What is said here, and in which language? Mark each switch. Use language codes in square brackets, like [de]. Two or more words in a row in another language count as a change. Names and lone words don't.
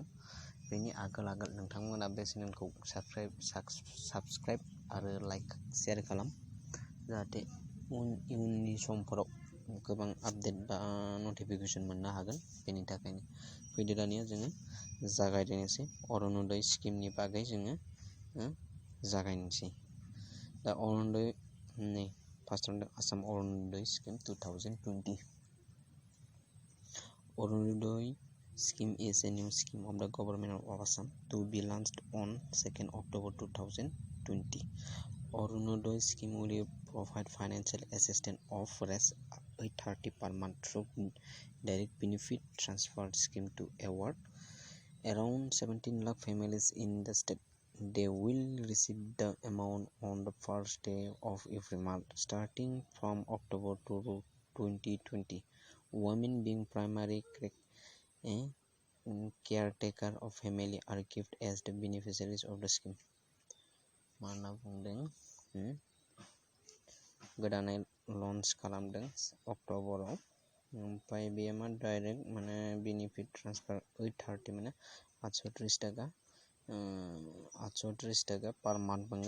[brx] बेनि आगोल नोंथांमोना बे चेनेलखौ साबस्क्राइब आरो [en] like share [brx] खालाम, जाहाथे इयुननि समफोराव गोबां आपडेट बा नटिफिकेसन मोननो हागोन। बेनि थाखायनो फैदो दानिया जोङो जागायजेननोसै। अरुण'दय स्किमनि बागै जोङो जागायनोसै। दा अरुण'दय फार्स्टआवनो आसाम अरुण'दय स्किम 2020. [en] Orundoi scheme is a new scheme of the government of Assam to be launched on 2nd October 2020. Orundoi scheme will provide financial assistance of Rs. 830 per month through direct benefit transfer scheme to award around 17 lakh families in the state. They will receive the amount on the first day of every month starting from October 2020. Women being primary caretaker of family are kept as the beneficiaries of the scheme. [brx] मा होनना बुंदों, गोदानै लन्च खालामदों अक्ट'बराव। ओमफ्राय बेयो मा डाइरेक्ट माने [en] benefit transfer [brx] 830 माने 830 थाखा [en] per month [brx] मोनगोन।